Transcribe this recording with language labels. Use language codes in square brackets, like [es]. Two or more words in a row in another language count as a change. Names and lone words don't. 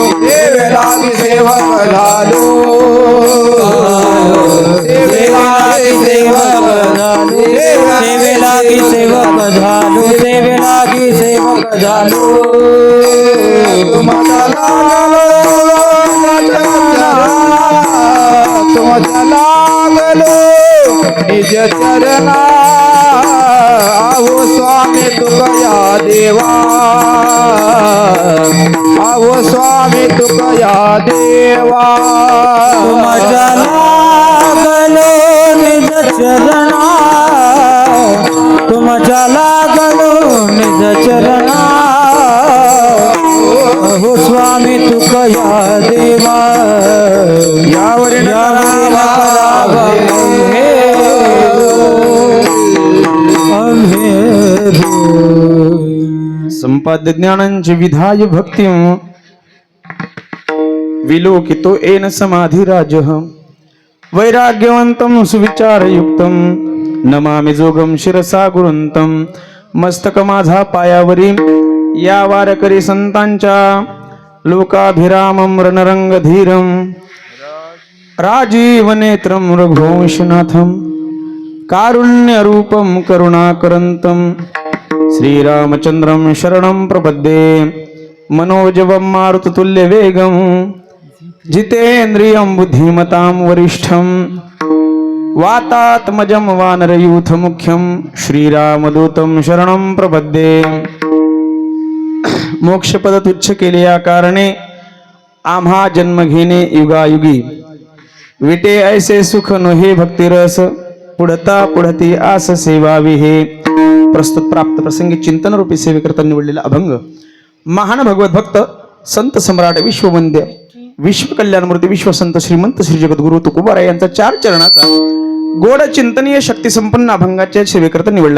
[mr] सेवे लागी सेवक झालो, सेवे लागी सेवक झालो, सेवे लागी सेवक झालो, सेवे लागी सेवक झालो। तुमच्या लागलो निज चरणा, आहो स्वामी तुकया देवा, आहो स्वामी तुकया देवा। तुमच्या लागलो निज चरणा, तुमच्या लागलो निज चरणा, हो स्वामी तुकया देवा। यावर [sa] संपाद्य ज्ञानांचे विधाय भक्ती विलोकितो येन समाधिराजः वैराग्यवंतं सुविचारयुक्तं नमामि जोगं शिरसा गुरुंतं। [mr] मस्तक माझा पायावरी या वारकरी संतांच्या [sa] लोकाभिरामं रणरंगधीरं राजीवनेत्रं रघुवंशनाथं कारुण्यरूपं करुणाकरन्तं श्रीरामचन्द्रं शरणं प्रपद्ये। मनोजवं मारुततुल्यवेगं जितेन्द्रियं बुद्धिमतां वरिष्ठं वातात्मजं वानरयूथमुख्यं श्रीरामदूतं शरणं प्रपद्ये। [mr] मोक्षपद तुच्छ केले या कारणे आम्हा जन्म घेणे युगायुगी विटे ऐसे सुख नोहे भक्तिरस पुढता पुढती आस सेवावी हे। प्रस्तुत प्राप्त प्रसंगी चिंतन रूपी सेवेकरता निवडलेला अभंग महान भगवत भक्त संत सम्राट विश्ववंद्य विश्व कल्याणमूर्ती विश्वसंत श्रीमंत श्री जगद्गुरु तुकोबाराय यांचा 4 चरणाचा गोड चिंतनीय शक्ती संपन्न अभंगाच्या सेवेकरता निवडलाय।